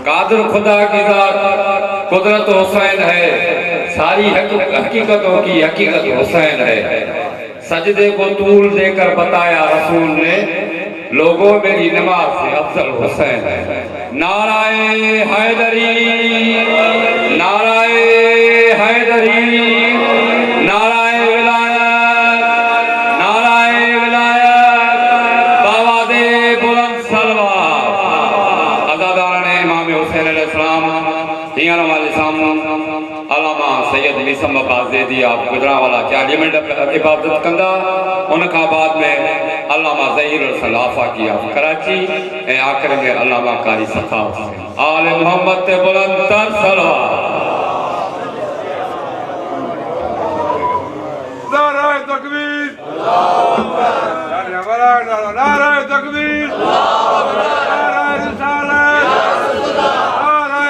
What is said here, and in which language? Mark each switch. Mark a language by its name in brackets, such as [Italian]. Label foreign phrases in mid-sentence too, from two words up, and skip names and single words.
[Urdu] قادر خدا کی ذات قدرت حسین ہے، ساری حقیقتوں کی حقیقت حسین ہے. سجدے کو طول دے کر بتایا رسول نے، لوگوں میری نماز سے افضل حسین ہے. نعرۂ حیدری، نعرۂ حیدری، نعرۂ ولایت، نعرۂ ولایت، باآوازِ بلند صلوات. [Saraiki] عزاداران امام حسین علیہ السلام ہیاں والے سامنے علامہ سید میثم بازیدی آپ گوجرانوالہ 40 منٹ عبادت کندا. ان کھاں بعد میں علامہ ظہیر سلافہ کی آپ کراچی اے آخر میں علامہ قاری سخاوت آلِ محمد تے بلند تر صلوات. [Urdu] نعرۂ تکبیر، نعرۂ تکبیر، نعرۂ رسالت، نعرۂ